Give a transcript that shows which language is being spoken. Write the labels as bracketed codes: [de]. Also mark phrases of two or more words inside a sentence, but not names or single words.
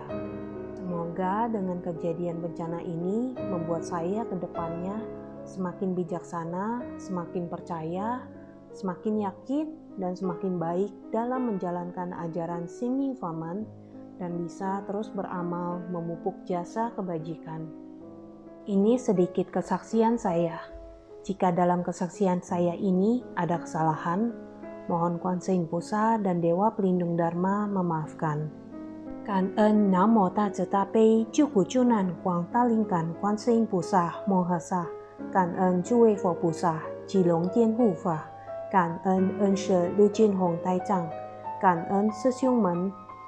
[id] Semoga dengan kejadian bencana ini membuat saya ke depannya semakin bijaksana, semakin percaya, semakin yakin, dan semakin baik dalam menjalankan ajaran Sini Vaman dan bisa terus beramal memupuk jasa kebajikan. Ini sedikit kesaksian saya. Jika dalam kesaksian saya ini ada kesalahan, mohon Kuan Yin Pusat dan Dewa Pelindung Dharma memaafkan. [zh] 感恩南无大慈大悲救苦救难广大灵感观世音菩萨摩诃萨，感恩诸位佛菩萨及龙天护法，感恩恩师陆俊宏台长，感恩师兄们